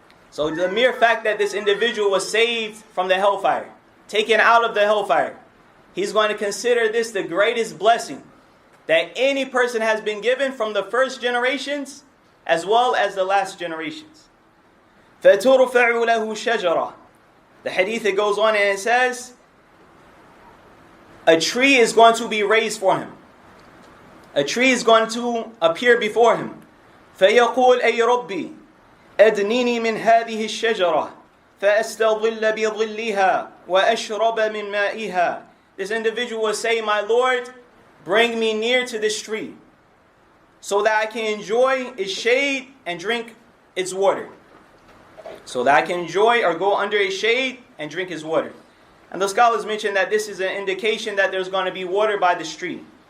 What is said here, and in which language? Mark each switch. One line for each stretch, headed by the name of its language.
English: So the mere fact that this individual was saved from the hellfire, taken out of the hellfire, he's going to consider this the greatest blessing that any person has been given from the first generations as well as the last generations.
Arabic: فَتُرْفَعُ لَهُ شَجَرَةً.
English: The hadith, it goes on and it says, a tree is going to be raised for him. A tree is going to appear before him.
Arabic: فَيَقُولْ أَيْ رَبِّي أدنيني من هذه الشجرة فأستظل بظلها وأشرب من مائها.
English: This individual will say, my Lord, bring me near to this tree so that I can enjoy its shade and drink its water. So that I can enjoy or go under its shade and drink its water. And the scholars mention that this is an indication that there's going to be water by the stream.